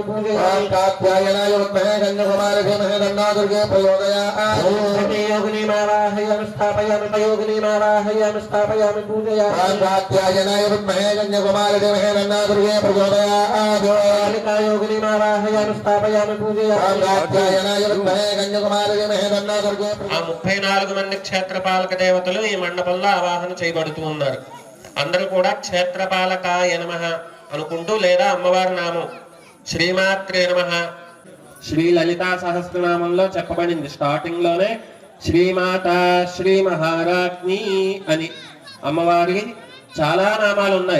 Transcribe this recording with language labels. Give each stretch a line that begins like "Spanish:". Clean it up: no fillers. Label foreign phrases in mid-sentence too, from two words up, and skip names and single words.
Sanskrit: पूजयामि कात्यायनाय विद्महे कन्याकुमारी धीमहि तन्नो दुर्गे प्रचोदयात् योगिनीमावाहयामि स्थापयामि योगिनीमावाहयामि स्थापयामि पूजयामि कात्यायनाय विद्महे कन्याकुमारी धीमहि तन्नो दुर्गे प्रचोदयात् योगिनीमावाहयामि स्थापयामि पूजयामि कात्यायनाय विद्महे कन्याकुमारी धीमहि तन्नो दुर्गे
Telugu: 34 మంది క్షేత్రపాలక దేవతలు ఈ మండపంలో ఆవాహన చేయబడుతూ ఉన్నారు. అందరూ కూడా
Sanskrit: క్షేత్రపాలకాయ నమః
Telugu: అనుకుంటూ లేదా అమ్మవారి నామం
Sanskrit: శ్రీమాత్రే నమః
Telugu: శ్రీ లలితా సహస్రనామంలో చెప్పబడింది. స్టార్టింగ్ లోనే
Sanskrit: శ్రీమాత శ్రీ మహారాజ్ఞి
Telugu: అని అమ్మవారికి చాలా నామాలు ఉన్నాయి.